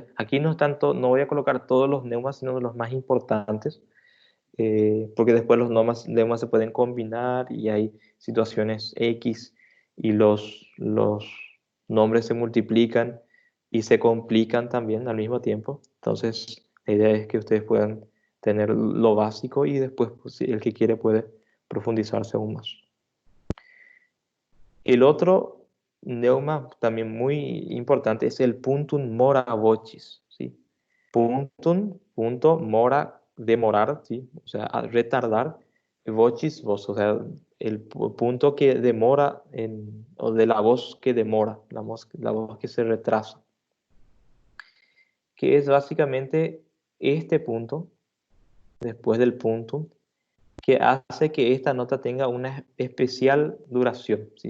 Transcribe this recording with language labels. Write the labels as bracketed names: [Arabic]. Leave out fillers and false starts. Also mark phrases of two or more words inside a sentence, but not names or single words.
[Spanish] Aquí no voy a colocar todos los neumas, sino los más importantes, porque después los neumas se pueden combinar y hay situaciones X, y los nombres se multiplican y se complican también al mismo tiempo. Entonces, la idea es que ustedes puedan tener lo básico, y después, pues, si el que quiere puede profundizarse aún más. El otro neuma también muy importante es el [Latin] puntum mora vocis, [Spanish] ¿sí? Puntum, punto, mora, demorar, ¿sí? O sea, retardar, vocis, voz, o sea, el punto que demora, o de la voz que demora, la voz que se retrasa, que es básicamente este punto, después del puntum, que hace que esta nota tenga una especial duración, ¿sí?